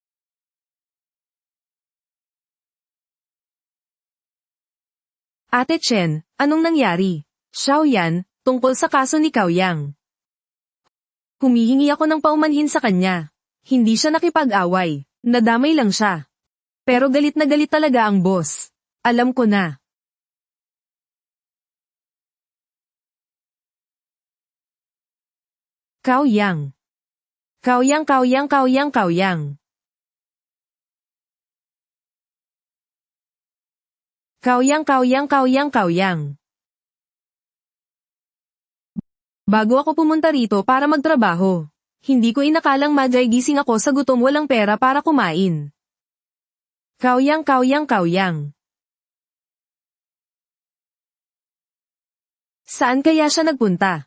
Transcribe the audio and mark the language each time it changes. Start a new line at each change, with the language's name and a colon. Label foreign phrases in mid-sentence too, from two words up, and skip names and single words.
Filipino: Ate Chen, anong nangyari? Xiaoyan, tungkol sa kaso ni Cao Yang. Humihingi ako ng paumanhin sa kanya. Hindi siya nakipag-away, nadamay lang siya. Pero galit na galit talaga ang boss. Alam ko na. Cao Yang. Cao Yang, Cao Yang, Cao Yang, Cao Yang. Cao Yang, Cao Yang, Cao Yang, Cao Yang. Bago ako pumunta rito para magtrabaho, hindi ko inakalang magigising ako sa gutom walang pera para kumain. Cao Yang, Cao Yang, Cao Yang. Saan kaya siya nagpunta?